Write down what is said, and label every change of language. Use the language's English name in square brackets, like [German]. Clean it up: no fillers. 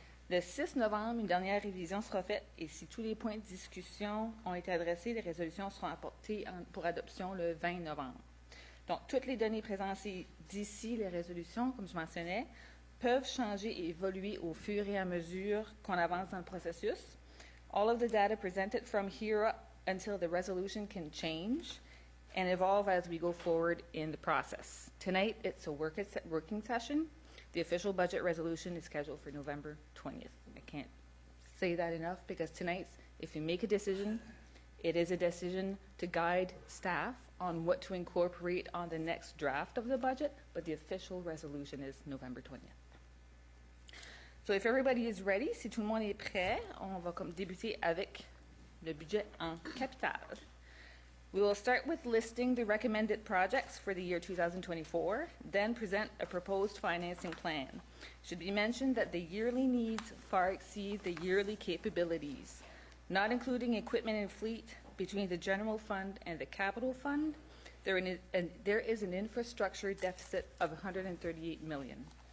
[French] Le 6 novembre, une dernière révision sera faite et si tous les points de discussion ont été adressés, les résolutions seront apportées pour adoption le 20 novembre. Donc, toutes les données présentées d'ici les résolutions, comme je mentionnais, peuvent changer et évoluer au fur et à mesure qu'on avance dans le processus. [English] All of the data presented from here until the resolution can change and evolve as we go forward in the process. Tonight, it's a working session. The official budget resolution is scheduled for November 20th. I can't say that enough because tonight, if you make a decision, it is a decision to guide staff on what to incorporate on the next draft of the budget, but the official resolution is November 20th. So if everybody is ready, [French] si tout le monde est prêt, on va débuter avec le budget en capital. [English] We will start with listing the recommended projects for the year 2024, then present a proposed financing plan. It should be mentioned that the yearly needs far exceed the yearly capabilities. Not including equipment and fleet, between the general fund and the capital fund, there is an infrastructure deficit of $138 million.